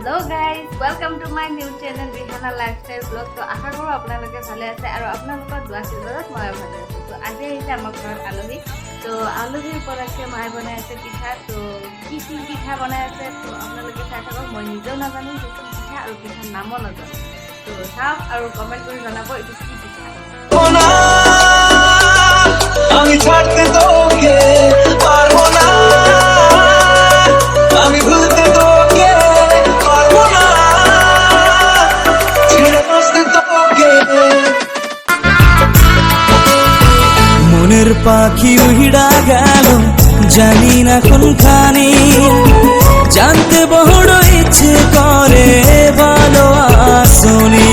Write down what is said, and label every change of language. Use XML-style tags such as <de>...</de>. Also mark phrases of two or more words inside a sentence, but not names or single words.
<en>hello guys welcome to my new channel Rihana Lifestyle Blog.</en> <as>তো আশা কৰোঁ আপোনালোকে ভালে আছে আৰু আপোনালোকৰ দোৱা আশীৰ্বাদত মই ভালে আছোঁ। তো আজি আহিছে আমাৰ ঘৰত আলহী। তো আলহীৰ উপলক্ষে মায়ে বনাই আছে পিঠা। তো কি কি পিঠা বনাই আছে তো আপোনালোকে চাই থাকক। মই নিজেও নাজানো সেইটো পিঠা আৰু পিঠাৰ নামো নাজানো। তো চাওক আৰু কমেণ্ট কৰি জনাব এইটো কি পিঠা।</as> <bn>আমি ছাড়তে তোকে পারবো না, আমি ভুলতে তোকে পারবো না, ছেড়ে বাঁচতে তোকে। মনের পাখি উড়া গেল জানি না কোনখানে, জানতে বড় ইচ্ছে করে ভালো আসনি।</bn>